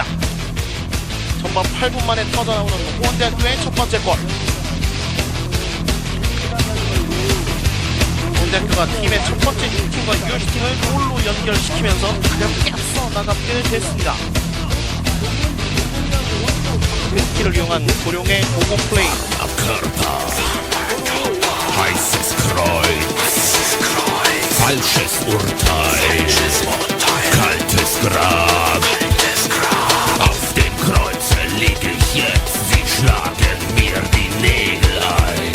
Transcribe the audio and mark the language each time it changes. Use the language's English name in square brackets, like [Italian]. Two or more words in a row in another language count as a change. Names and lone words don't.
[Korean] 전반 8분 만에 터져나오는 공항대학교의 첫 번째 골. 공항대학교가 팀의 첫 번째 슈팅과 유효슈팅을 골로 연결시키면서 가볍게 앞서 나가게 됐습니다. 스킬을 이용한 고령의 고공 플레이. [German] Heißes Kreuz, falsches Urteil, kaltes Grab. Auf dem Kreuze lieg ich jetzt, sie schlagen mir die Nägel ein.